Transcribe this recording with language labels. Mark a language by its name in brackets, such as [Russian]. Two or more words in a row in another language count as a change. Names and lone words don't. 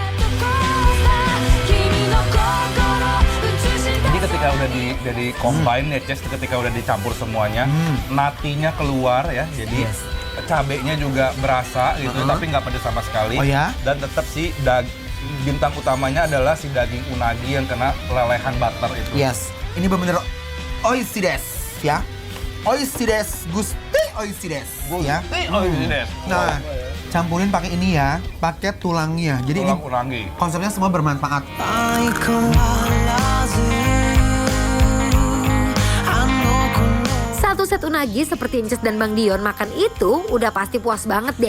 [Indonesian] Jadi ketika udah di combine ya, Ces, ketika udah dicampur semuanya, natinya keluar ya, jadi cabenya juga berasa gitu, tapi nggak pedes sama sekali. Oh ya? Dan tetap si bintang utamanya adalah si daging unagi yang kena lelehan butter itu. Yes, ini benar-benar [Japanese] 美味しいです [Indonesian] ya. [Japanese] 美味しいです, guste 美味しいです ya. [Indonesian] Nah, campurin pakai ini ya, pakai tulangnya. Jadi Tulang ini unagi. konsepnya semua bermanfaat. Satu set unagi seperti Inces dan Bang Dion makan itu udah pasti puas banget deh.